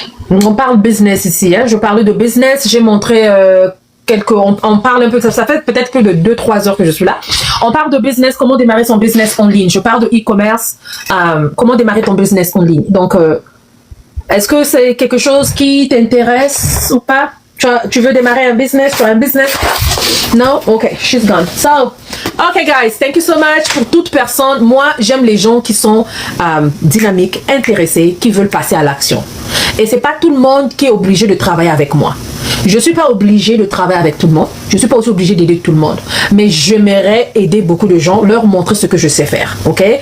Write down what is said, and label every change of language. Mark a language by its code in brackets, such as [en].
[fr] On parle business ici. Hein. Je parlais de business. J'ai montré on parle un peu, ça fait peut-être plus de 2-3 heures que je suis là. On parle de business, comment démarrer son business en ligne. Je parle de e-commerce, comment démarrer ton business en ligne. Donc, est-ce que c'est quelque chose qui t'intéresse ou pas? Tu veux démarrer un business? Tu as un business? Non? Ok, [en] she's gone. So, ok guys, thank you so much. [fr] Pour toute personne, moi, j'aime les gens qui sont dynamiques, intéressés, qui veulent passer à l'action. Et c'est pas tout le monde qui est obligé de travailler avec moi. Je suis pas obligée de travailler avec tout le monde. Je suis pas aussi obligée d'aider tout le monde. Mais j'aimerais aider beaucoup de gens, leur montrer ce que je sais faire. Ok?